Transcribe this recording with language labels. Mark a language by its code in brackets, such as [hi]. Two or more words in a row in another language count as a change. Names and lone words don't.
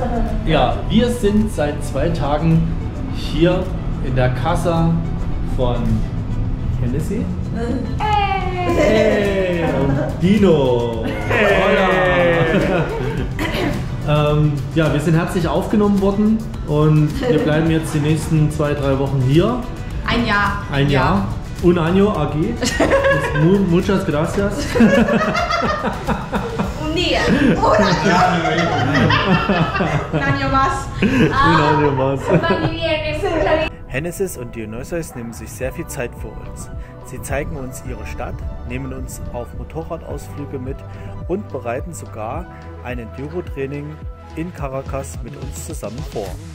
[de] Ja, wir sind seit 2 Tagen hier in der Casa von Genesis. Hey! Und Dino. [es] Hola. [de] Wir sind herzlich aufgenommen worden und wir bleiben jetzt die nächsten 2-3 Wochen hier. Ein Jahr. Ein Jahr. [es] Un año aquí. Muchas gracias. Un día. Un año más. Un año más. [de] Genesis und Dionysos nehmen sich sehr viel Zeit für uns. Sie zeigen uns ihre Stadt, nehmen uns auf Motorradausflüge mit und bereiten sogar ein Enduro-Training in Caracas mit uns zusammen vor.